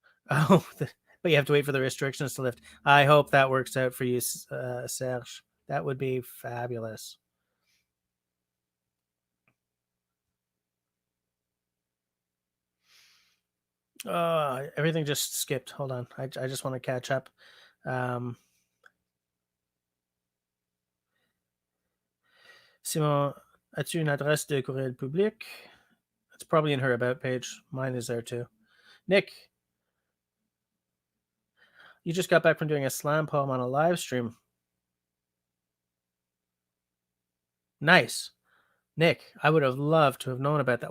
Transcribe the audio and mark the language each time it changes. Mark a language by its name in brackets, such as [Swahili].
[English] Oh, but you have to wait for the restrictions to lift. I hope that works out for you, Serge. That would be fabulous. Everything just skipped. Hold on. I just want to catch up. [French] Um, Simon, as-tu une adresse de courriel public? [English] It's probably in her about page. Mine is there too. Nick, you just got back from doing a slam poem on a live stream. Nice. Nick, I would have loved to have known about that.